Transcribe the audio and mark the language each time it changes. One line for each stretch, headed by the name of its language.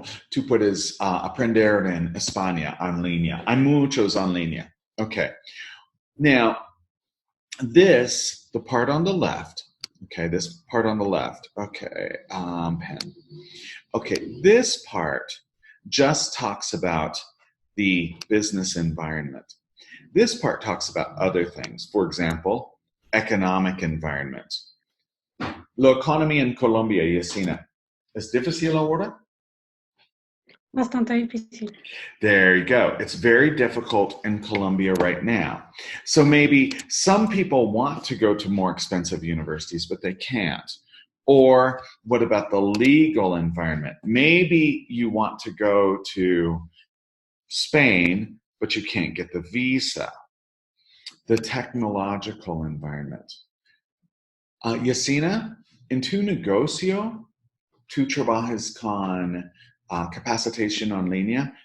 Spanish: Tú puedes aprender en España en línea. Hay muchos en línea. Okay.
English: Now, the part on the left, this part on the left, pen. Okay, this part just talks about the business environment. This part talks about other things. For example, economic environment.
Spanish: La economía en Colombia, Yesina, ¿es difícil ahora? Bastante difícil.
English: There you go. It's very difficult in Colombia right now. So maybe some people want to go to more expensive universities, but they can't. Or what about the legal environment? Maybe you want to go to Spain, but you can't get the visa. The technological environment.
Spanish: Yesina, en tu negocio, tú trabajas con capacitation en línea.